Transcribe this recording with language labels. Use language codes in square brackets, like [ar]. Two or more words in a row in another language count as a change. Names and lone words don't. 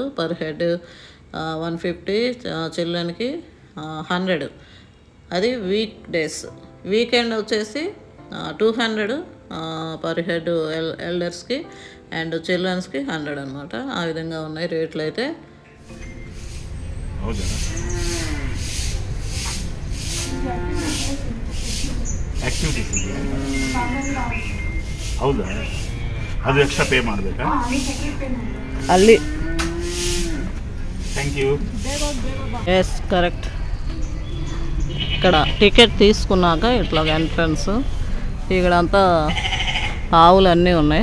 [en] per head [te] 150, చిల్డ్రన్కి 100. అది వీక్ డేస్. వీకెండ్ వచ్చేసి 200 [en] per head [te] ఎల్డర్స్కి అండ్ చిల్డ్రన్స్కి 100 అనమాట. ఆ విధంగా ఉన్నాయి రేట్లు అయితే. [kn] ಹೌದಾ? ಅದು [en] extra pay [kn] ಮಾಡಬೇಕಾ? ಅಲ್ಲಿ [en] thank you. yes correct. [te] ఇక్కడ టికెట్ తీసుకున్నాక ఇట్లా ఎంట్రన్స్. ఇక్కడంతా ఆవులు అన్నీ ఉన్నాయి.